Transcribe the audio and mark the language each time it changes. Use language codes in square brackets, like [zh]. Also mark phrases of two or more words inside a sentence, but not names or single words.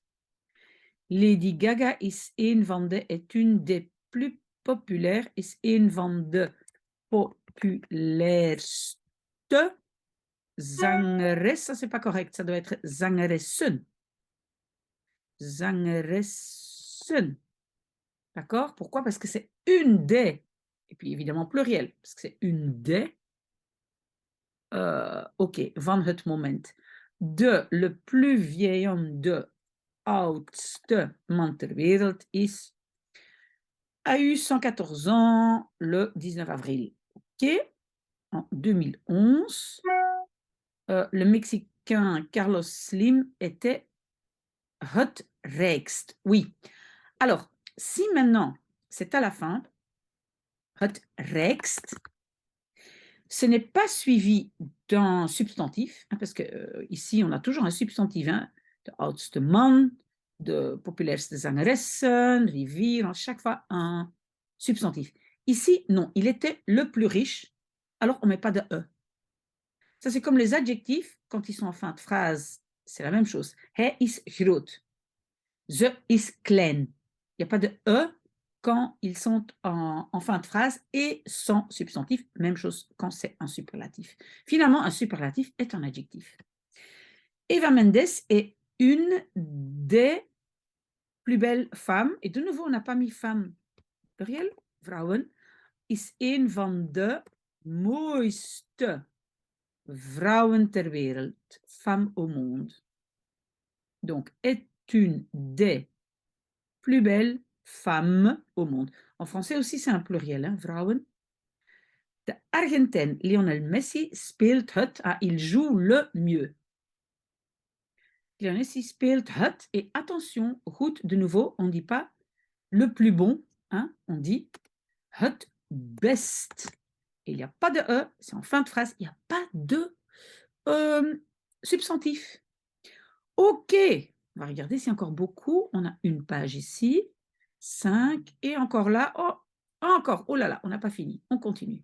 [fr] Lady Gaga is est une des plus populaires, [nl] is een van de populairste zangeres, [fr] ça c'est pas correct, ça doit être zangeressen. Zangeressen. D'accord? Pourquoi? Parce que c'est une des, et puis évidemment pluriel, parce que c'est une des, [nl] ok, van het moment. [fr] De le plus vieil homme, [nl] de oudste man ter wereld is, [fr] a eu 114 ans le 19 avril. Ok? En 2011, le Mexicain Carlos Slim était [nl] het rijkst. [fr] Oui. Alors, si maintenant, c'est à la fin, [nl] het rijkst, [fr] ce n'est pas suivi d'un substantif, hein, parce que ici, on a toujours un substantif, hein, [nl] de oudste man, de populairste zangeressen, rivier, [fr] à chaque fois un substantif. Ici, non, il était le plus riche, alors on ne met pas de E. Ça, c'est comme les adjectifs, quand ils sont en fin de phrase, c'est la même chose. [nl] Hij is groot. Ze is klein. [fr] Il n'y a pas de E quand ils sont en fin de phrase et sans substantif. Même chose quand c'est un superlatif. Finalement, un superlatif est un adjectif. Eva Mendes est une des plus belles femmes. Et de nouveau, on n'a pas mis femme pluriel. [nl] Vrouwen is een van de mooiste vrouwen ter wereld. [fr] Femme au monde. Donc, est une des plus belles femmes au monde. En français aussi, c'est un pluriel, hein, vrouwen. [nl] De Argentin Lionel Messi speelt het, [fr] il joue le mieux. [nl] Lionel Messi speelt het, [fr] et attention, goed, de nouveau, on ne dit pas le plus bon, hein, on dit [nl] het best. [fr] Et il n'y a pas de E, c'est en fin de phrase, il n'y a pas de substantif. Ok, on va regarder s'il y a encore beaucoup. On a une page ici, 5, et encore là, oh, encore, oh là là, on n'a pas fini, on continue.